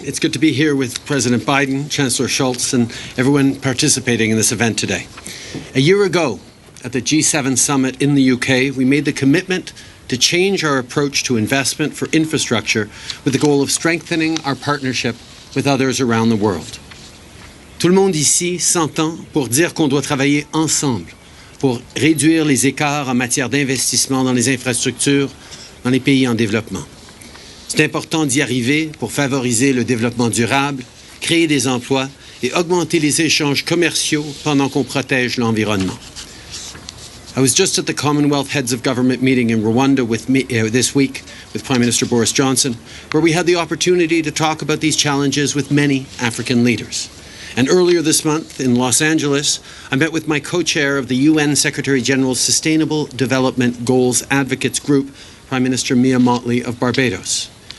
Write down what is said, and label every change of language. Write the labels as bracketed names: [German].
[English] It's good to be here with President Biden, Chancellor Scholz, and everyone participating in this event today. A year ago, at the G7 summit in the UK, we made the commitment to change our approach to investment for infrastructure with the goal of strengthening our partnership with others around the world. [French] Tout le monde ici s'entend pour dire qu'on doit travailler ensemble pour réduire les écarts en matière d'investissement dans les infrastructures dans les pays en développement. C'est important d'y arriver pour favoriser le développement durable, créer des emplois et augmenter les échanges commerciaux pendant qu'on protège l'environnement. [English] I was just at the Commonwealth Heads of Government meeting in Rwanda this week with Prime Minister Boris Johnson, where we had the opportunity to talk about these challenges with many African leaders. And earlier this month in Los Angeles, I met with my co-chair of the UN Secretary General's Sustainable Development Goals Advocates Group, Prime Minister Mia Mottley of Barbados.